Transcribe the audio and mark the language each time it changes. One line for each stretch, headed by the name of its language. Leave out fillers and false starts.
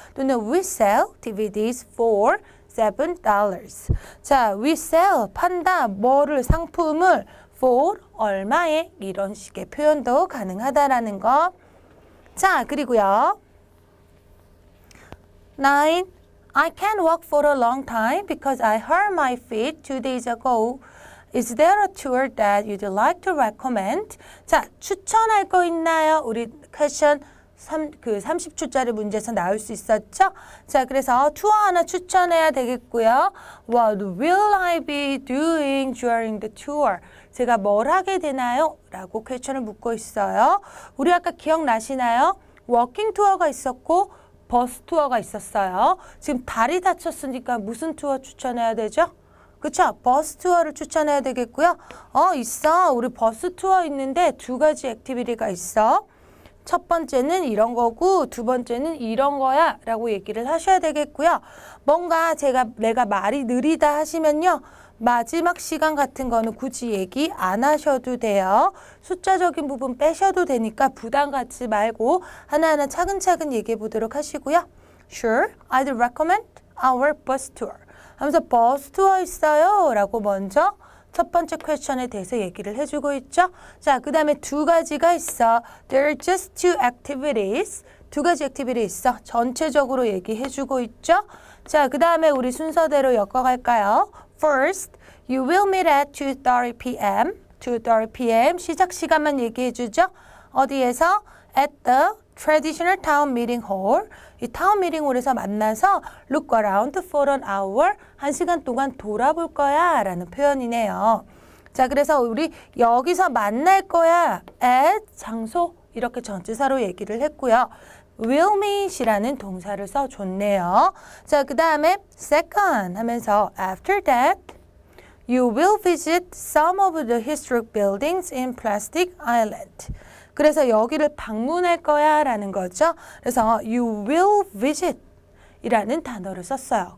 Korean: 또는
English: we sell DVDs for $7.
Korean: 자,
English: we sell
Korean: 판다 뭐를 상품을 for 얼마에 이런 식의 표현도 가능하다라는 거. 자, 그리고요. 9.
English: I can't walk for a long time because I hurt my feet 2 days ago. Is there a tour that you'd like to recommend?
Korean: 자, 추천할 거 있나요? 우리 퀘스천 30초짜리 문제에서 나올 수 있었죠? 자, 그래서 투어 하나 추천해야 되겠고요.
English: What will I be doing during the tour?
Korean: 제가 뭘 하게 되나요? 라고 퀘스천을 묻고 있어요. 우리 아까 기억나시나요? 워킹 투어가 있었고 버스 투어가 있었어요. 지금 다리 다쳤으니까 무슨 투어 추천해야 되죠? 그쵸? 버스 투어를 추천해야 되겠고요. 있어. 우리 버스 투어 있는데 2가지 액티비티가 있어. 첫 번째는 이런 거고 2번째는 이런 거야 라고 얘기를 하셔야 되겠고요. 뭔가 내가 말이 느리다 하시면요. 마지막 시간 같은 거는 굳이 얘기 안 하셔도 돼요. 숫자적인 부분 빼셔도 되니까 부담 갖지 말고 하나하나 차근차근 얘기해 보도록 하시고요.
English: Sure, I'd recommend our bus tour.
Korean: 하면서 버스 투어 있어요 라고 먼저 첫 번째 퀘스천에 대해서 얘기를 해주고 있죠. 자, 그 다음에 2가지가 있어.
English: There are just 2 activities.
Korean: 2가지 액티비티 있어. 전체적으로 얘기해주고 있죠. 자, 그 다음에 우리 순서대로 엮어갈까요?
English: First, you will meet at 2:30 p.m. 2:30 p.m.
Korean: 시작 시간만 얘기해 주죠. 어디에서?
English: At the traditional town meeting hall.
Korean: 이 타운 미팅 홀에서 만나서
English: look around for an hour.
Korean: 1시간 동안 돌아볼 거야 라는 표현이네요. 자, 그래서 우리 여기서 만날 거야. at 장소 이렇게 전치사로 얘기를 했고요. will meet이라는 동사를 써줬네요. 자, 그 다음에 second 하면서
English: after that you will visit some of the historic buildings in Plastic Island.
Korean: 그래서 여기를 방문할 거야 라는 거죠. 그래서
English: you will visit
Korean: 이라는 단어를 썼어요.